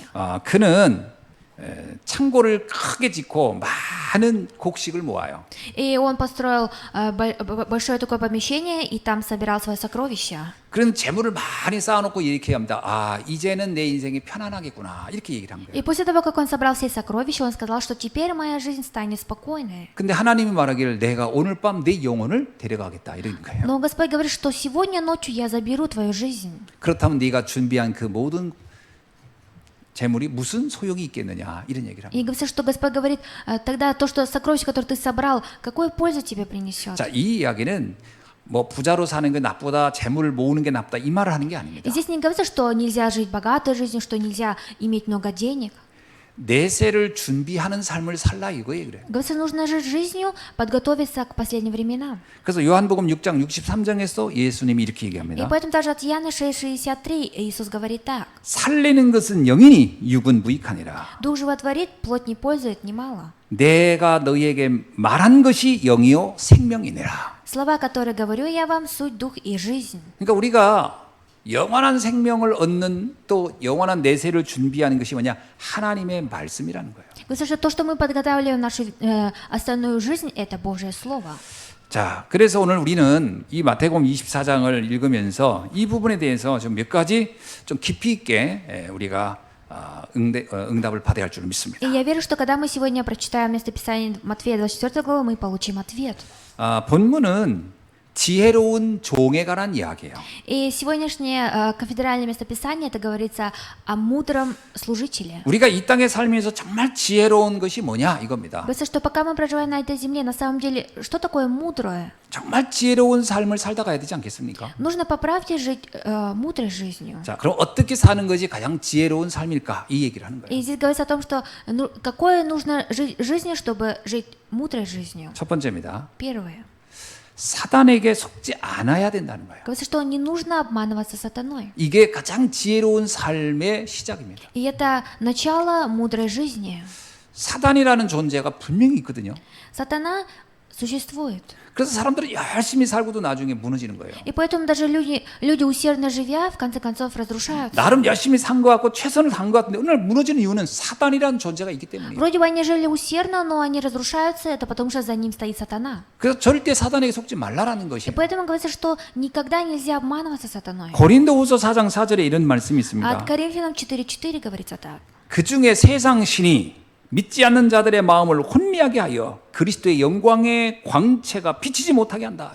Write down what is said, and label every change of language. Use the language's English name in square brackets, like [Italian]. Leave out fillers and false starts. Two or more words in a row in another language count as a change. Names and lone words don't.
[Korean] 그는 창고를 크게 짓고 많은 곡식을 모아요. [Russian] И он построил большое такое помещение, и там собирал свои сокровища. [Korean] 그런 재물을 많이 쌓아놓고 이렇게 합니다. 아, 이제는 내 인생이 편안하겠구나. 이렇게 얘기를 한 거예요. [Russian] И после того, как он собрал все сокровища, он сказал, что теперь моя жизнь станет спокойной. [Korean] 근데 하나님이 말하기를 내가 오늘 밤 내 영혼을 데려가겠다. 이런 거예요. [Russian] Но Господь говорит, что сегодня ночью я заберу твою жизнь. [Korean] 그렇다면 네가 준비한 그 모든 재물이 무슨 소용이 있겠느냐. 이런 얘기를 합니다. [Russian] И говорится, что Господь говорит, тогда то, что сокровище, которое ты собрал, какую пользу тебе принесет? [Korean] 자, 이 이야기는 뭐 부자로 사는 게 나쁘다, 재물을 모으는 게 나쁘다 이 말을 하는 게 아닙니다. [Russian] И здесь не говорится, что нельзя жить богатой жизнью, что нельзя иметь много денег. [Korean] 내세를 준비하는 삶을 살라 이거예요, 그래. [Russian] Говорится, нужно жить жизнью, подготовиться к последним временам. [Korean] 그래서 요한복음 6장 63장에서 예수님이 이렇게 [Russian] И [Korean] 얘기합니다. [Russian] поэтому даже от Иоанна 6:63 Иисус говорит так. [Korean] 살리는 것은 영이니 육은 무익하니라. [Russian] Дух животворит, плоть не пользует немало. [Korean] 내가 너희에게 말한 것이 영이요 생명이니라. [Russian] Слова, которые говорю я вам, суть дух и жизнь. [Korean] 그러니까 우리가 영원한 생명을 얻는 또 영원한 내세를 준비하는 것이 뭐냐? 하나님의 말씀이라는 거예요. [Russian] Потому что то, что мы подготавливаем нашу остальную жизнь, это Божье Слово. [Korean] 자, 그래서 오늘 우리는 이 마태복음 24장을 읽으면서 이 부분에 대해서 좀 몇 가지 좀 깊이 있게 우리가 응답을 받아야 할 줄 믿습니다. [Russian] И я верю, что когда мы сегодня прочитаем местописание Матфея 24 главы, мы получим ответ. [Korean] 본문은 지혜로운 종에 관한 이야기예요. [Russian] И сегодняшнее кафедральное местописание, это говорится о мудром служителе. [Korean] 우리가 이 땅에 살면서 정말 지혜로운 것이 뭐냐 이겁니다. [Russian] Говорится, что пока мы проживаем на этой земле, на самом деле, что такое мудрое? [Korean] 정말 지혜로운 삶을 살다 가야 되지 않겠습니까? [Russian] Нужно по правде жить мудрой жизнью. [Korean] 자, 그럼 어떻게 사는 것이 가장 지혜로운 삶일까? 이 얘기를 하는 거예요. [Russian] И здесь говорится о том, что какое нужно жизни, чтобы жить мудрой жизнью. [Korean] 첫 번째입니다. [Russian] Первое. [Korean] 사단에게 속지 않아야 된다는 거예요. [Russian] Говорится, что не нужно обманываться сатаной. [Korean] 이게 가장 지혜로운 삶의 시작입니다. [Russian] И это начало мудрой жизни. [Korean] 사단이라는 존재가 분명히 있거든요. [Russian] Сатана существует. [Korean] 그래서 사람들은 열심히 살고도 나중에 무너지는 거예요. [Russian] И поэтому даже люди усердно живя, в конце концов разрушаются. [Korean] 나름 열심히 산 것 같고 최선을 다한 것 같은데 오늘 무너지는 이유는 사단이라는 존재가 있기 때문이에요. [Russian] Вроде бы они жили усердно, но они разрушаются, это потому что за ним стоит сатана. [Korean] 그래서 절대 사단에게 속지 말라라는 [Russian] И [Korean] 것이에요. [Russian] поэтому говорится, что никогда нельзя обманываться сатаной. [Korean] 고린도후서 4장 4절에 이런 말씀이 [Russian] От [Korean] 있습니다. [Russian] Коринфянам 4:4 говорится так. [Korean] 그 중에 세상 신이 믿지 않는 자들의 마음을 혼미하게 하여 그리스도의 영광의 광채가 비치지 못하게 한다.